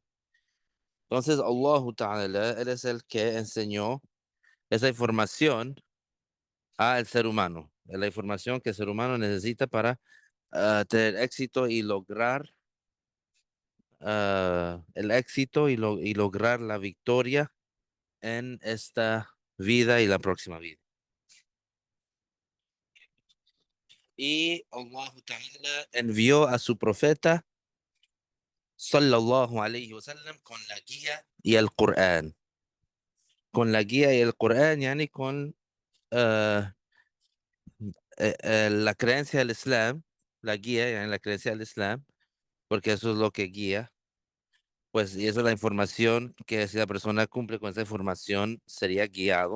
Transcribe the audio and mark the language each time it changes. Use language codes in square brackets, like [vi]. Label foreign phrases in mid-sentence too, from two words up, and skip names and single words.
[es] Entonces, Allah Ta'ala, Él es el que enseñó esa información al ser humano, la información que el ser humano necesita para tener éxito y lograr el éxito y lograr la victoria en esta vida y la próxima vida. Y Allah Ta'ala envió a su profeta [ar] صلى الله عليه وسلم [es] con la guía y el Corán. Con la guía y el Corán, yani con ah, la creencia del Islam, la guía, yani la creencia del Islam, porque eso es lo que guía. Pues, y esa es la información que si la persona cumple con esa información, sería guiado.